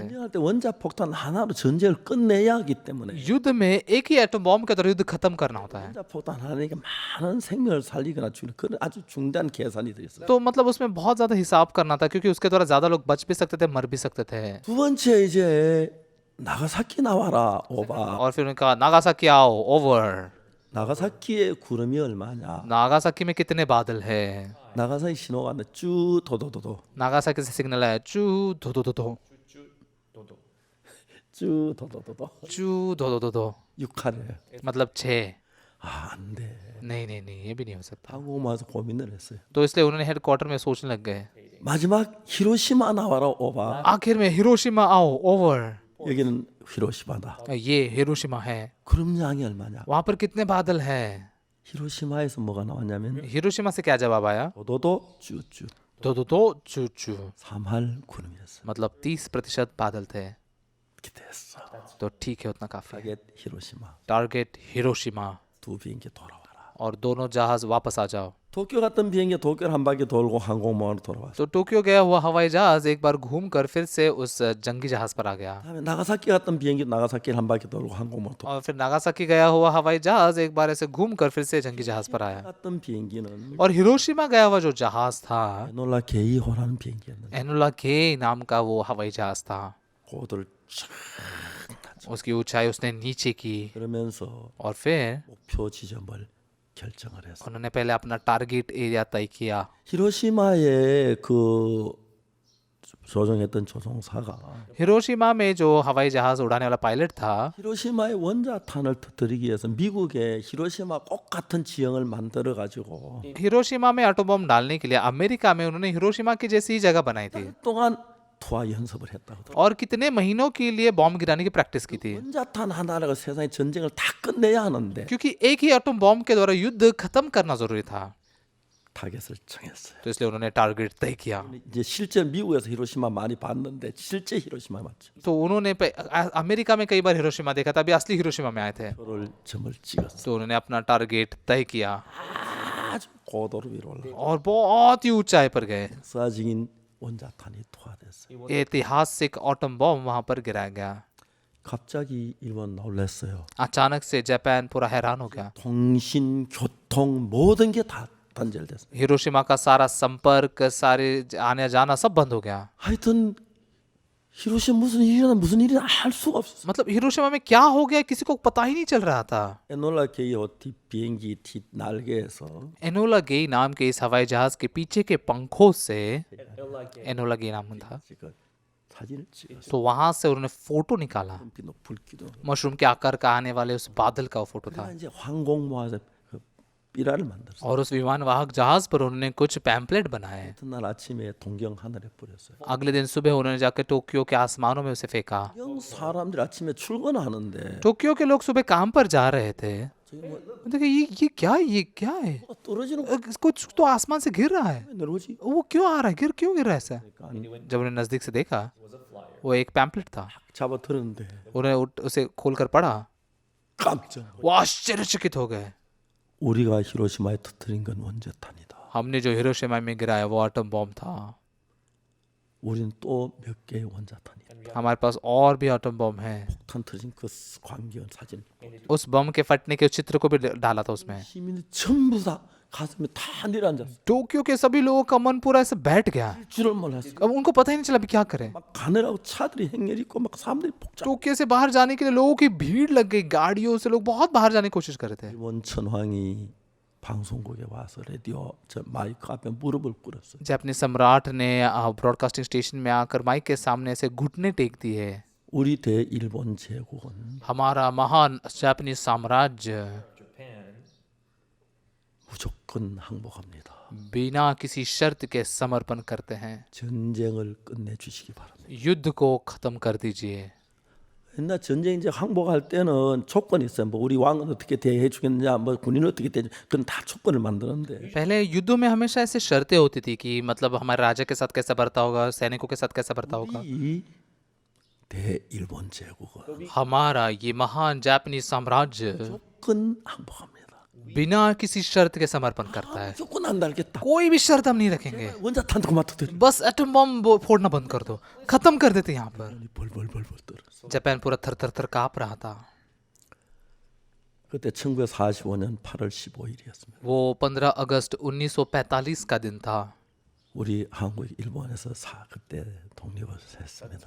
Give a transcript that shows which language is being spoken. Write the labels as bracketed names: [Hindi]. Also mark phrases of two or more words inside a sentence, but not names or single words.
[Korean] 전쟁할 때 원자 폭탄 하나로 전쟁을 끝내야 하기 때문에 [Hindi] युद्ध में एक ही [English] atom bomb [Hindi] के द्वारा युद्ध खत्म करना होता है [Korean] 원자 폭탄 하나니까 많은 생명을 살리거나 죽이는 그런 아주 중대한 계산이 돼 있어요. [Hindi] तो मतलब उसमें बहुत ज्यादा हिसाब करना था क्योंकि उसके द्वारा ज्यादा लोग बच भी सकते थे मर भी सकते थे [Korean] 두 번째 이제 나가사키 나와라 오바. [Hindi] और फिर उन्होंने कहा नागासाकी आओ ओवर [Korean] 나가사키의 구름이 얼마냐? [Hindi] नागासाकी में कितने बादल है [Korean] 나가사키 신호가 왔는데 쭉 도도도도 [Hindi] नागासाकी से सिग्नल है चू धो धो धो धो Dodo. [Korean] 쭉 도도도도 [Hindi] चू धो धो धो धो [Korean] 6하래. [Hindi] मतलब 6 [Korean] 안 돼. [Hindi] नहीं ये भी नहीं हो सकता [Korean] 하고 와서 고민을 했어요. [Hindi] तो इसलिए उन्होंने हेडक्वार्टर में सोचने लग गए [Korean] 마지막 히로시마 나와라 오바. [Hindi] आखिर में हिरोशिमा आओ ओवर [Korean] 여기는 히로시마다. [Hindi] ये हिरोशिमा है [Korean] 구름량이 얼마냐? [Hindi] वहां पर कितने बादल है [Korean] 히로시마에서 뭐가 나왔냐면 [Hindi] हिरोशिमा से क्या जवाब आया [Korean] 도도도 쭈쭈 [Hindi] दो दो दो चू चू [Korean] 3할 구름이었어. [Hindi] मतलब 30% बादल थे [Korean] 이렇게 됐어. [Hindi] तो ठीक है उतना काफी है [Korean] 타겟 히로시마. [Hindi] टारगेट हिरोशिमा [Korean] 두 비행기 돌아와라. [Hindi] और दोनों जहाज वापस आ जाओ [Korean] 도쿄 갔던 비행기 도쿄를 한 바퀴 돌고 항공모함으로 돌아왔어. [Hindi] तो टोक्यो गया हुआ हवाई जहाज एक बार घूमकर फिर से उस जंगी जहाज पर आ गया [Korean] 다음에 나가사키 갔던 비행기 나가사키를 한 바퀴 돌고 항공모함으로 돌아. [Hindi] और फिर नागासाकी गया हुआ हवाई जहाज एक बार ऐसे घूमकर फिर से जंगी जहाज पर आया [Korean] 갔던 비행기는 [Hindi] और हिरोशिमा गया हुआ जो जहाज था [Korean] 에놀라 게이호라는 비행기였는데 [Hindi] एनुला के नाम का वो हवाई जहाज था [Korean] 고도를 쫙 [Hindi] उसकी ऊंचाई उसने नीचे की [Korean] 그러면서 [Hindi] और फिर [Korean] 목표 지점을 결정을 했어. [Hindi] उन्होंने पहले अपना [English] target area [Hindi] तय किया [Korean] 히로시마에 그 조종했던 조종사가 [Hindi] हिरोशिमा में जो हवाई जहाज उड़ाने वाला पायलट था [Korean] 히로시마의 원자탄을 터뜨리기 위해서 미국의 히로시마 꼭 같은 지형을 만들어 가지고 [Hindi] हिरोशिमा में [English] atom bomb [Hindi] डालने के लिए अमेरिका में उन्होंने हिरोशिमा की जैसी ही जगह बनाई थी [Korean] 동안 투하 연습을 했다고. [Hindi] और कितने महीनों के लिए बॉम्ब गिराने की प्रैक्टिस की थी [Korean] 원자탄 하나로 세상의 전쟁을 다 끝내야 하는데 [Hindi] क्योंकि एक ही [English] atom bomb [Hindi] के द्वारा युद्ध खत्म करना जरूरी था [Korean] 타겟을 정했어요. [Hindi] तो इसलिए उन्होंने टारगेट तय किया [Korean] 이제 실제 미국에서 히로시마 많이 봤는데 실제 히로시마 맞죠? [Hindi] तो उन्होंने अमेरिका में कई बार हिरोशिमा देखा था अभी असली हिरोशिमा में आए थे [Korean] 표를 점을 찍었어. [Hindi] तो उन्होंने अपना टारगेट तय किया [Korean] 아주 고도로 위로 올라. [Hindi] और बहुत ही ऊंचाई पर गए [Korean] 역사적인 원자탄이 투하됐어요. [Hindi] ऐतिहासिक [English] atom bomb [Hindi] वहां पर गिराया गया [Korean] 갑자기 일본 놀랐어요. [Hindi] अचानक से जापान पूरा हैरान हो गया [Korean] 통신, 교통 모든 게 다 단절됐어요. [Hindi] हिरोशिमा का सारा संपर्क सारे आने जाना सब बंद हो गया [Korean] 하여튼 히로시마 무슨 일이나 알 수가 없었어요. [Hindi] मतलब हिरोशिमा में क्या हो गया किसी को पता ही नहीं चल रहा था [Korean] 에놀라 게이호 뒷 비행기 뒷 날개에서 [Hindi] एनोला गे नाम के इस हवाई जहाज के पीछे के पंखों से [Korean] Enola Gay. [Hindi] एनोला गे नाम था [Korean] 지금 사진을 찍었어요. [Hindi] तो वहां से उन्होंने फोटो निकाला [Korean] 빛도 불기도. [Hindi] मशरूम के आकार का आने वाले उस बादल का वो फोटो था [Korean] 그러니까 이제 항공모함에서 그 삐라를 만들었어요. [Hindi] और उस विमान वाहक जहाज पर उन्होंने कुछ पैम्पलेट बनाए [Korean] 이튿날 아침에 동경 하늘에 뿌렸어요. [Hindi] अगले दिन सुबह उन्होंने जाकर टोक्यो के आसमानों में उसे फेंका [Korean] 영 사람들이 아침에 출근하는데 [Hindi] टोक्यो के लोग सुबह काम पर जा रहे थे [Korean] 저기 뭐 [Hindi] देखिए ये क्या है [Korean] 뭐가 떨어지는 거 [Hindi] कुछ तो आसमान से गिर रहा है [Korean] 내려오지? [Hindi] वो क्यों आ रहा है क्यों गिर रहा है ऐसा [Korean] 그러니까 [Hindi] जब उन्हें नजदीक से देखा [English] It was a flyer. [Hindi] वो एक पैम्पलेट था [Korean] 잡아 들었는데 [Hindi] उन्हें उसे खोलकर पढ़ा [Korean] 깜짝 [Hindi] वो आश्चर्यचकित हो गए [Korean] 우리가 히로시마에 터뜨린 건 원자탄이다. [Hindi] हमने जो हिरोशिमा में गिराया वो [English] atom bomb [Hindi] था। [Korean] 우리는 또 몇 개의 원자탄이다. [Hindi] हमारे पास और भी [English] atom bomb [Hindi] हैं। [Korean] 폭탄 터진 그 광경 사진. [Hindi] उस बम के फटने के चित्र को भी डाला था उसमें। [Korean] 시민이 전부 다 가슴에 다 내려앉았어. [Hindi] टोक्यो के सभी लोगों का मन पूरा ऐसे बैठ गया। [Korean] 줄을 몰랐어. [Hindi] अब उनको पता ही नहीं चला अभी क्या करें। [Korean] 막 가느라고 차들이 행렬 있고 막 사람들이 복잡. [Hindi] टोक्यो से बाहर जाने के लिए लोगों की भीड़ लग गई, गाड़ियों से लोग बहुत बाहर जाने की कोशिश कर रहे थे। [Korean] 일본 천황이 방송국에 와서 라디오 저 마이크 앞에 무릎을 꿇었어. [Hindi] जापानी सम्राट ने [English] broadcasting station [Hindi] में आकर माइक के सामने ऐसे घुटने टेक दिए। [Korean] 우리 대일본 제국은 [Hindi] हमारा महान जापानी साम्राज्य [Korean] Japan 무조건 항복합니다. [Hindi] बिना किसी शर्त के समर्पण करते हैं। [Korean] 전쟁을 끝내 주시기 바랍니다. [Hindi] युद्ध को खत्म कर दीजिए। [Korean] 옛날 전쟁 이제 항복할 때는 조건이 있어요. 뭐 우리 왕은 어떻게 대해 주겠느냐, 뭐 군인은 어떻게 대해, 그건 다 조건을 만드는데 [Hindi] पहले युद्धों में हमेशा ऐसे शर्तें होती थी कि मतलब हमारे राजा के साथ कैसा बर्ताव होगा, सैनिकों के साथ कैसा बर्ताव होगा। [Korean] 이 대일본 제국은 [Hindi] हमारा ये महान जापानी साम्राज्य [Korean] 무조건 항복합니다. [Hindi] बिना किसी शर्त के समर्पण करता है। [Korean] 무조건 안 달겠다. [Hindi] कोई भी शर्त हम नहीं रखेंगे, [Korean] 원자탄 그만 터뜨려. [Hindi] बस [English] atom bomb [Hindi] फोड़ना बंद कर दो, खत्म कर देते यहाँ पर। [Korean] 벌벌벌벌 떨었어. [Hindi] जापान पूरा थर थर थर कांप रहा था। [Korean] 그때 1945년 8월 15일이었습니다. [Hindi] वो 15 अगस्त 1945 का दिन था। [Korean] 우리 한국 일본에서 그때 독립을 했습니다.